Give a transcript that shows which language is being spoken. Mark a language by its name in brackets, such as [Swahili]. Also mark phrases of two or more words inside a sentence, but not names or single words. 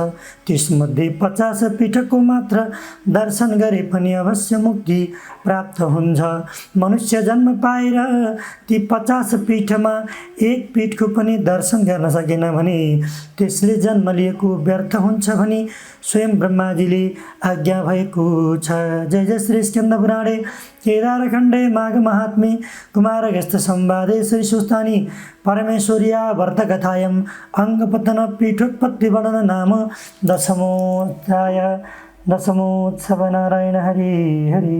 [Nepali] त्यसमध्ये 50 पीठको मात्र दर्शन गरे पनि अवश्य मुक्ति प्राप्त हुन्छ। मनुष्य जन्म पाएर ती 50 पीठमा एक पीठको पनि दर्शन गर्न सकेन भने त्यसले जन्म लिएको व्यर्थ हुन्छ भनी स्वयं ब्रह्माजीले आज्ञा भएको छ। [Sanskrit] जय जय श्री स्कन्द पुराणे केदारखण्डे माघ महात्म्ये कुमारगस्त्य संवादे श्री सुस्तानी परमेश्वर्या व्रतकथायाम् अङ्गपतन पीठोत्पत्ति वर्णन नाम दशमोऽध्याय। दशमोत्सव नारायण हरि हरि।